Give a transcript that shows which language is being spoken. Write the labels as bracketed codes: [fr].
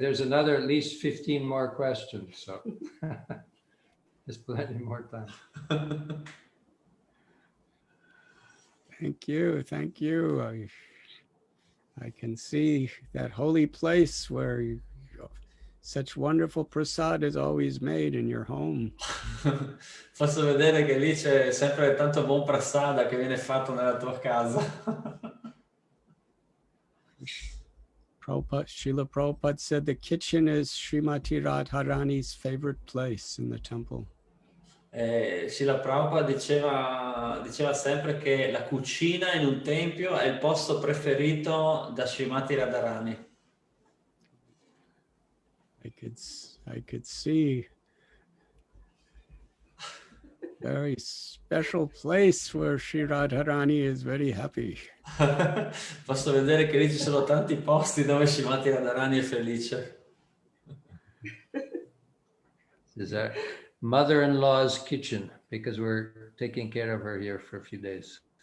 [en] There's another at least 15 more questions, so there's plenty more time. Thank you, thank you. I can see that holy place where such wonderful prasad is always made in your home. [it] Posso vedere che lì c'è sempre tanto buon prasada che viene fatto nella tua casa. [en] Srila Prabhupada said the kitchen is Srimati Radharani's favorite place in the temple. [it] Srila Prabhupada diceva sempre che la cucina in un tempio è il posto preferito da Srimati Radharani. [en] I could see very special place where Sri Radharani is very happy. [it] Posso vedere che lì ci sono tanti posti dove Srimati Radharani è felice. [en] This is our mother-in-law's kitchen because we're taking care of her here for a few days.